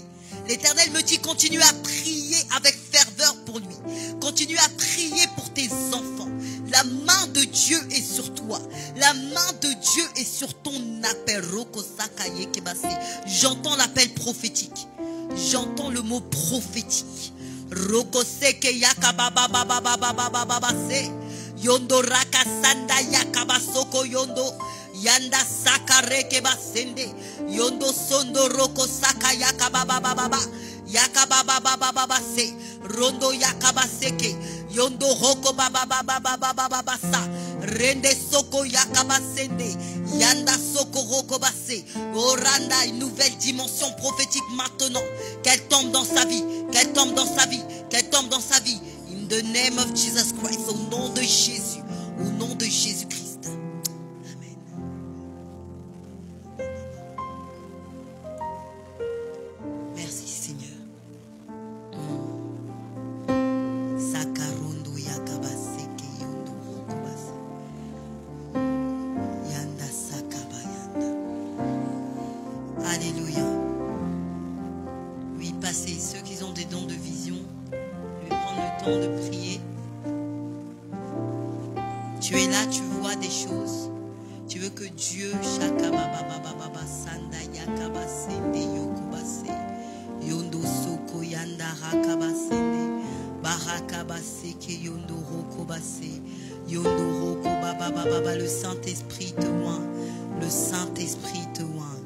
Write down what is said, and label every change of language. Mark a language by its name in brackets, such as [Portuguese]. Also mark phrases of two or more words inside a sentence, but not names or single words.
[French] L'Éternel me dit, continue à prier avec ferveur pour lui. Continue à prier pour tes enfants. La main de Dieu est sur toi. La main de Dieu est sur ton appel. J'entends l'appel prophétique. J'entends le mot prophétique. Roko seke yakaba baba baba baba baba se. Yondo raka sanda yakaba soko yondo. Yanda saka reke basende. Yondo sondo roko saka yakaba baba baba. Yakaba baba baba se. Rondo yakaba seke. Yondo roko baba baba baba baba sa. Rende soko yakaba sende. Yanda soko roko basse. Oranda, une nouvelle dimension prophétique maintenant. Qu'elle tombe dans sa vie. Qu'elle tombe dans sa vie. Qu'elle tombe dans sa vie. [English] In the name of Jesus Christ. [French] Au nom de Jésus. Au nom de Jésus-Christ. Amen. Merci Seigneur. Sakarondo yakabase ke yondo rokobase. Yanda sakaba yanda. Alléluia. Oui, passez. Ceux qui ont des dons de vision, je vais prendre le temps de prier. Tu es là, tu vois des choses. Tu veux que Dieu, Shakabababababa, Sanda Yakabasende, Yokobase, Yondo Soko Yanda Rakabasende, Barakabaseke Yondo Rokobase, Yondo Rokobabababa, le Saint-Esprit te oint, le Saint-Esprit te oint.